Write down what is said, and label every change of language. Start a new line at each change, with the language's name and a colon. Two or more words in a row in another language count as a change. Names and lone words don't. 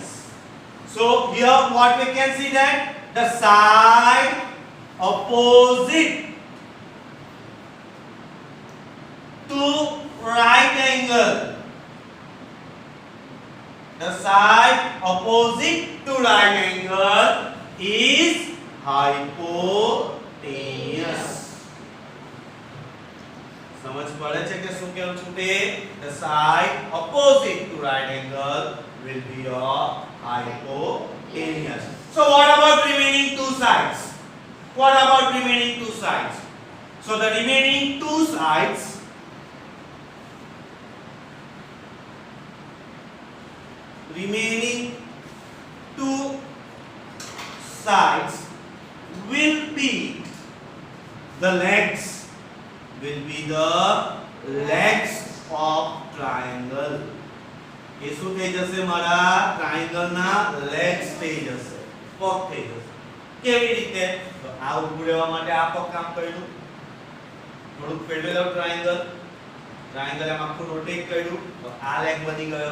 English: So here what we can see that the side opposite to right angle, the side opposite to right angle is hypotenuse.
Gujarati: સમજ પડે છે કે શું કહેવું છું તે?
English: The side opposite to right angle will be your hypotenuse. So what about remaining two sides? What about remaining two sides? So the remaining two sides will be the legs of triangle.
Gujarati: એ શું થઈ જશે? મારા ટ્રાયંગલ ના લેગ્સ થઈ જશે, પગ થઈ જશે. કેવી રીતે? તો આ ઊભું રહેવા માટે આ પગ કામ કર્યું, થોડુંક ફેરવેલો ટ્રાયંગલ એમ આખું રોટેટ કર્યું તો આ લેગ બની ગયો.